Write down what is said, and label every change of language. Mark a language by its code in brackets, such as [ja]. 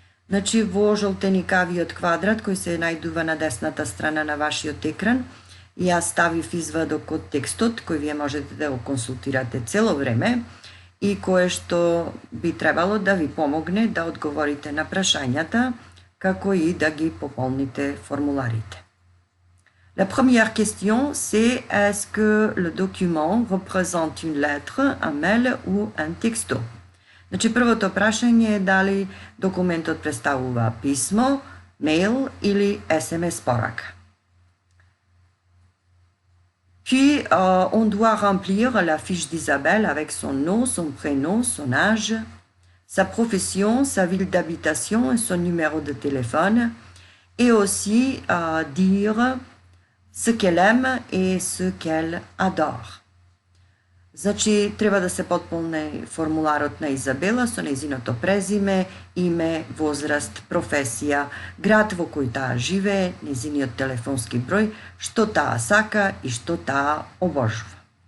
[mk] Значи, во жолтеникавиот квадрат, кој се најдува на десната страна на вашиот екран, јас ставив извадок од текстот, кој вие можете да го консултирате цело време и кое што би требало да ви помогне да одговорите на прашањата, како и да ги пополните формуларите. [fr] La première question, c'est est-ce que le document représente une lettre, un mail ou un texto? [mk] Значи, првото прашање е дали документот представува писмо, мейл или SMS порака. [fr] Puis, on doit remplir la fiche d'Isabelle avec son nom, son prénom, son âge, sa profession, sa ville d'habitation et son numéro de téléphone, et aussi dire ce qu'elle aime et ce qu'elle adore. [mk] Значи, треба да се потполни формуларот на Изабела со нејзиното презиме, име, возраст, професија, град во кој таа живее, нејзиниот телефонски број, што таа сака и што таа обожува.